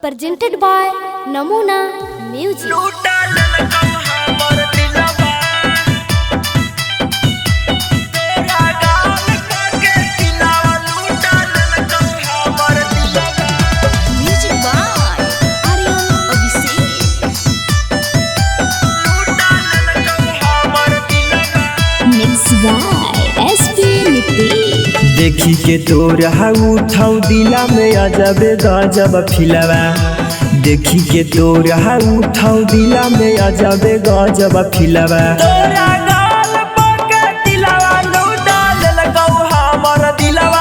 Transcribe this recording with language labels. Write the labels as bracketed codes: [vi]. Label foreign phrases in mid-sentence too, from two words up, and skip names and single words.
[en] presented by Namuna Music. Music by Aryan Abhishek. Mixed by SP Nitish. [anp] देखी के तोरा उठाऊ दिला में अजबे गजब फिलवा। देखी के तोरा उठाऊ दिला में अजबे गजब फिलवा। तोरा गाल पके दिलवा लूटा लेलकौ हमर दिलवा।